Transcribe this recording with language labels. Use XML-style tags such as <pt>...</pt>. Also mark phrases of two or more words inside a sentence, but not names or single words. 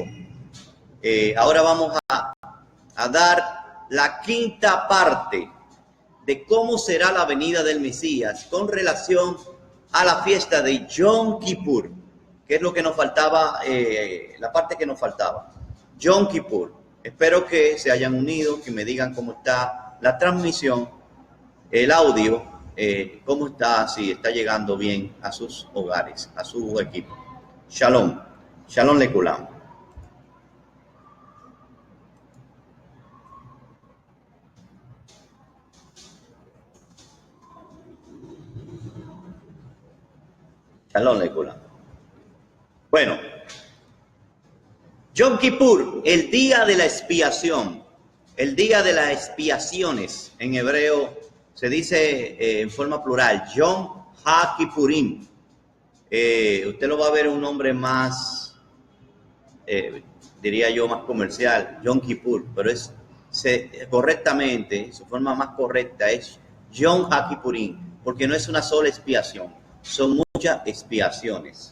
<es>Ahora vamos a dar la quinta parte de cómo será la venida del Mesías con relación a la fiesta de Yom Kippur, que es lo que nos faltaba, la parte que nos faltaba. Yom Kippur. Espero que se hayan unido, que me digan cómo está la transmisión, el audio, cómo está, si está llegando bien a sus hogares, a su equipo.</es> <he>שלום. שלום לכולם. שלום לכולם.</he> <es>Bueno, Yom Kippur, el día de la expiación, el día de las expiaciones, en hebreo se dice en forma plural, Yom HaKippurim. Usted lo va a ver un nombre más, diría yo, más comercial, Yom Kippur, pero correctamente, su forma más correcta es Yom HaKippurim, porque no es una sola expiación, son muchas expiaciones.</es>